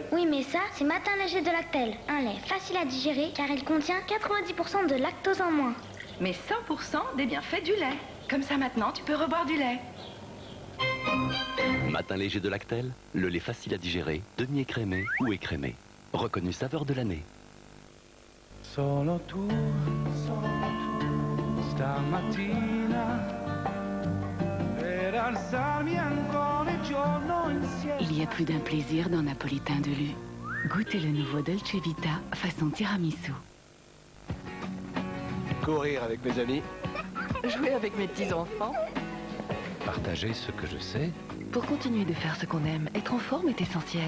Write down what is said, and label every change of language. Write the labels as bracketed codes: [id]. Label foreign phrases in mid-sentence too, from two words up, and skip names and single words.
[fr] Oui, mais ça, c'est Matin Léger de Lactel. Un lait facile à digérer car il contient 90% de lactose en moins. Mais 100% des bienfaits du lait. Comme ça maintenant, tu peux reboire du lait. Matin léger de Lactel, le lait facile à digérer, demi-écrémé ou écrémé. Reconnu saveur de l'année. [it] Solo tu, stamattina, per alzarmi ancora il giorno insieme. [fr] Il y a plus d'un plaisir dans Napolitain de Lu. Goûtez le nouveau Dolce Vita façon tiramisu. Courir avec mes amis, jouer avec mes petits-enfants. Partager ce que je sais. Pour continuer de faire ce qu'on aime, être en forme est essentiel.